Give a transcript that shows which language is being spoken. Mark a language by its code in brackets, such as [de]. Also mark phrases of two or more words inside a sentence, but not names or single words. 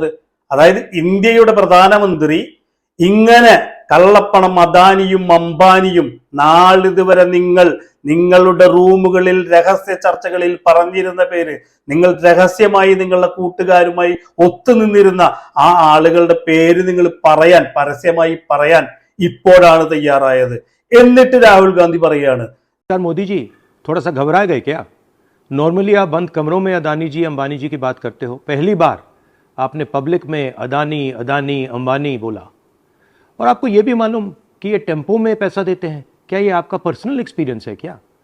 [ml] അതായത് ഇന്ത്യയുടെ പ്രധാനമന്ത്രി ഇങ്ങനെ കള്ളപ്പണം അദാനിയും അംബാനിയും നാളിതുവരെ നിങ്ങളുടെ റൂമുകളിൽ രഹസ്യ ചർച്ചകളിൽ പറഞ്ഞിരുന്ന പേര്, നിങ്ങൾ രഹസ്യമായി നിങ്ങളുടെ കൂട്ടുകാരുമായി ഒത്തുനിന്നിരുന്ന ആ ആളുകളുടെ പേര് നിങ്ങൾ പരസ്യമായി പറയാൻ ഇപ്പോഴാണ് തയ്യാറായത്. എന്നിട്ട് രാഹുൽ ഗാന്ധി പറയുകയാണ്, [hi] मोदी जी थोड़ा सा घबरा गए क्या? नॉर्मली आप बंद कमरों में अदानी जी अंबानी जी की बात करते हो, पहली बार आपने पब्लिक में अदानी अंबानी बोला। और आपको ये भी मालूम कि ये टेम्पो में पैसा देते हैं, क्या ये आपका [en] personal experience [hi] है क्या?